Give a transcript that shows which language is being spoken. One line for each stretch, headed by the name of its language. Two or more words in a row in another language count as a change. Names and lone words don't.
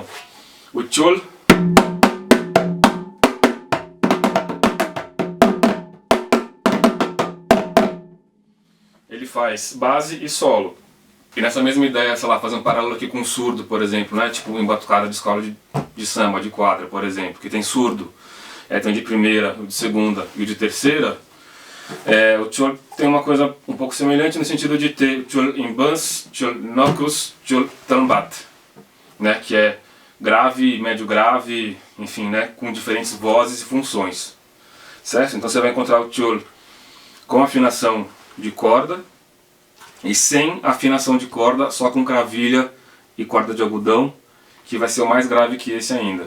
Portuguese: O tchol ele faz base e solo. E nessa mesma ideia, sei lá, fazer um paralelo aqui com o surdo, por exemplo, né? Tipo em batucada de escola de samba, de quadra, por exemplo, que tem surdo, tem o de primeira, o de segunda e o de terceira. O tchol tem uma coisa um pouco semelhante no sentido de ter tchol em bans, tchol nocus, tchol tambat, né? Que é grave, médio grave, enfim, né? Com diferentes vozes e funções, certo? Então você vai encontrar o tchol com afinação de corda, e sem afinação de corda, só com cravilha e corda de algodão, que vai ser o mais grave que esse ainda.